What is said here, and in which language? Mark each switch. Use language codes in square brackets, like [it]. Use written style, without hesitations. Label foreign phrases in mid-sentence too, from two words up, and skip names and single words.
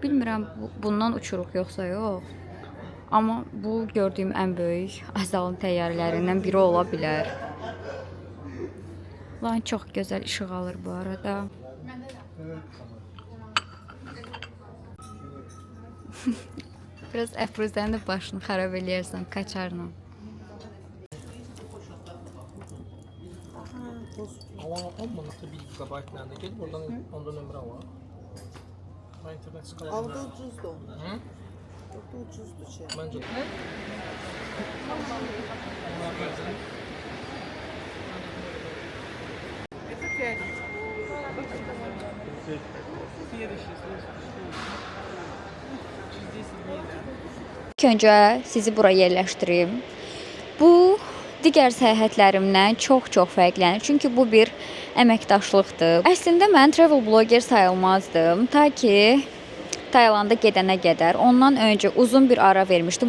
[az] Bilmirəm bundan uçuruq yoxsa yox. Amma bu gördüyüm ən böyük Azalın təyyarələrindən biri ola bilər. Lan çox gözəl işıq alır bu arada. Biraz Əfruzənin də başını xarab eləyərsən kaçarla. [tr] Ama 10 manata 1 GB nerede? Gel buradan onda nömrə var. Ben internet sıkıntı. [az] Aldı ucuzdu. Hı? Aldı ucuzdu şey. [tr] Bence. [az] İlk öncə sizi bura yerləşdirim. Bu digər səyahətlərimdən çox fərqlənir. Çünki bu bir əməkdaşlıqdır. Əslində mən [en] travel blogger [az] sayılmazdım. Ta ki Taylanda gedənə qədər. Ondan öncə uzun bir ara vermişdim.